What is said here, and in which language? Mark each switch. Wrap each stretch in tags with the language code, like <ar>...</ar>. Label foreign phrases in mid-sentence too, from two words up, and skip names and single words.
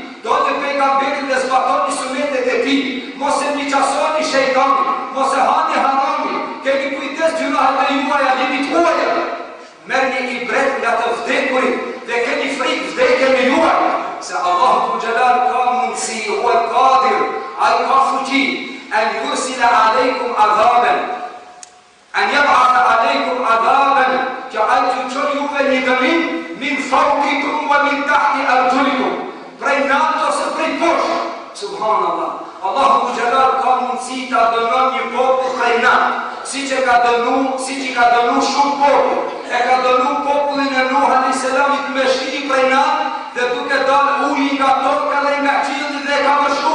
<sq>Doni pejgamberin dhe zbatoni sunetet e tij. Mos e miqasoni shejtanin, mos e hani harami. Keni kujdes gjunahet e juaja, jeni të huaja. Merrni ibret nga të vdekurit dhe keni frikë vdekjen e juaj, se Allahu Gjelal ka mundësi,</sq> <ar>وهو قادر,</ar> <sq>ai ka fuqi,</sq> <ar>أن يرسل عليكم عذابا، أن يبعث عليكم عذابا,</ar> <sq>që ai t'ju çon juve një dënim</sq> <ar>من فوقكم ومن تحت أرجلكم,</ar> <sq>prej natë ose prej poshtë. Subhanallah, Allahu Gjelal ka mundësi ta dënon një popull prej natë, siç i ka dënu shumë popull. E ka dënu popullin e Nuh a.s. me shi prej natë dhe duke dalë uji nga toka dhe nga qielli dhe e ka mëshu.</sq>